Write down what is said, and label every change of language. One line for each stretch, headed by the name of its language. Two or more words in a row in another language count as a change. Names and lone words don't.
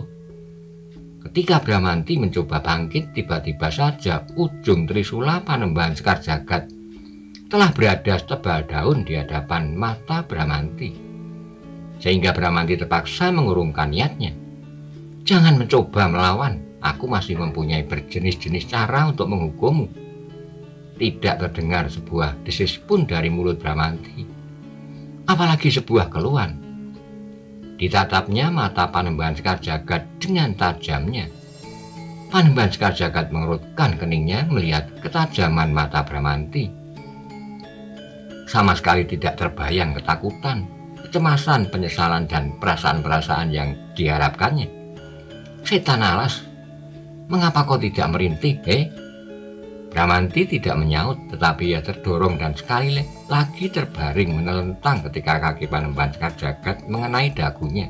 Indonesian: Ketika Bramanti mencoba bangkit, tiba-tiba saja ujung trisula Panembahan Sekar Jagad telah berada setebal daun di hadapan mata Bramanti, sehingga Bramanti terpaksa mengurungkan niatnya. Jangan mencoba melawan, aku masih mempunyai berjenis-jenis cara untuk menghukummu. Tidak terdengar sebuah desis pun dari mulut Bramanti, apalagi sebuah keluhan. Ditatapnya mata Panembahan Sekar Jagad dengan tajamnya. Panembahan Sekar Jagad mengerutkan keningnya melihat ketajaman mata Bramanti. Sama sekali tidak terbayang ketakutan, kecemasan, penyesalan, dan perasaan-perasaan yang diharapkannya. Setan alas, mengapa kau tidak merintih, Bramanti tidak menyaut, tetapi ia terdorong dan sekali lagi terbaring menelentang ketika kaki Panembahan Sekar Jagad mengenai dagunya.